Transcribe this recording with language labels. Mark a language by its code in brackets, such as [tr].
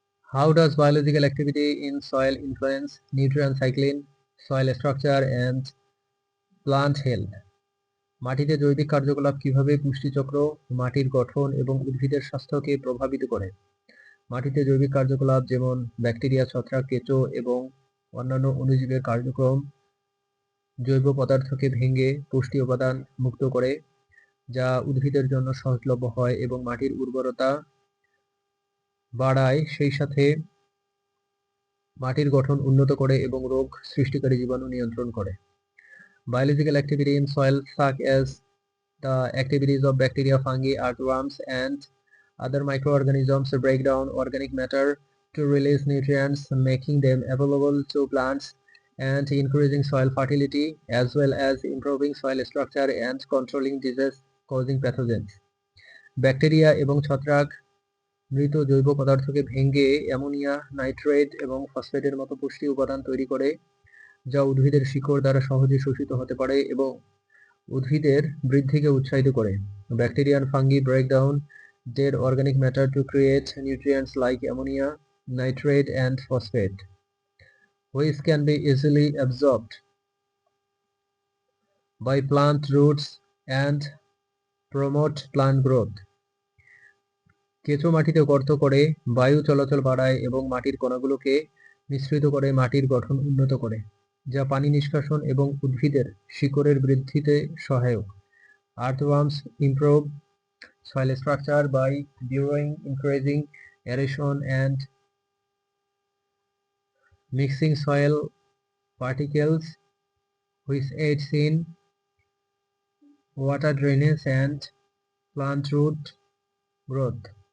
[en] How does biological activity in soil influence nutrient cycling, soil structure and plant health? [bn] মাটিতে জৈবিক কার্যকলাপ কিভাবে পুষ্টিচক্র, মাটির গঠন এবং উদ্ভিদের স্বাস্থ্যকে প্রভাবিত করে? মাটিতে জৈবিক কার্যকলাপ যেমন ব্যাকটেরিয়া, ছত্রাক, কেঁচো এবং অন্যান্য অণুজীবের কার্যক্রম জৈব পদার্থকে ভেঙে পুষ্টি উপাদান মুক্ত করে, যা উদ্ভিদের জন্য সহজলভ্য হয় এবং মাটির উর্বরতা বাড়ায়, সেই সাথে মাটির গঠন উন্নত করে এবং রোগ সৃষ্টিকারী জীবাণু নিয়ন্ত্রণ করে। [en] Biological activity in soil such as the activities of bacteria, fungi, earthworms and other microorganisms break down organic matter to release nutrients, making them available to plants and increasing soil fertility as well as improving soil structure and controlling disease causing pathogens. [bn] Bacteria এবং ছত্রাক মৃত জৈব পদার্থকে ভেঙে ammonia, nitrate এবং ফসফেটের মতো পুষ্টি উপাদান তৈরি করে, যা উদ্ভিদের শিকড় দ্বারা সহজে শোষিত হতে পারে এবং উদ্ভিদের বৃদ্ধিকে উৎসাহিত করে। [en] Bacteria and fungi break down dead organic matter to create nutrients like ammonia, nitrate and phosphate, which can be easily absorbed by plant roots and promote plant growth. [bn] কেঁচো মাটিতে গর্ত করে বায়ু চলাচল বাড়ায় এবং মাটির কণাগুলোকে মিশ্রিত করে মাটির গঠন উন্নত করে, যা পানি নিষ্কাশন এবং উদ্ভিদের শিকড়ের বৃদ্ধিতে সহায়ক। [en] Earthworms improve soil structure by burrowing, increasing aeration and mixing soil particles, which aids in water drainage and plant root growth.